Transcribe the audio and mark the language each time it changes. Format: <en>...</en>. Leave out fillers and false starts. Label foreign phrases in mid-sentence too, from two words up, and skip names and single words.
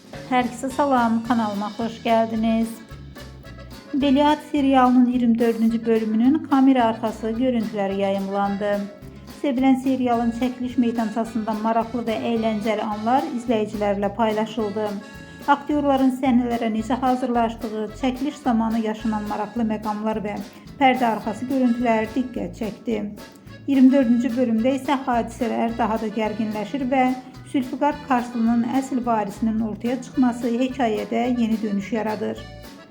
<tr>Herkese salam, kanalıma hoş geldiniz. Veliaht serialının 24. bölümünün kamera arkası görüntüleri yayımlandı. Sevilen serialın çekiliş</tr> <az>meydançasında maraqlı</az> <tr>ve eğlenceli anlar izleyicilerle paylaşıldı.</tr> <az>Aktyorların səhnələrə necə hazırlaşdığı, çəkiliş zamanı yaşanan maraqlı məqamlar və pərdə arxası görüntülər diqqət çəkdi. 24-cü bölümdə isə hadisələr daha da gərginləşir və Zülfiqar Karslı'nın əsl varisinin ortaya çıxması hekayədə yeni dönüş yaradır.</az>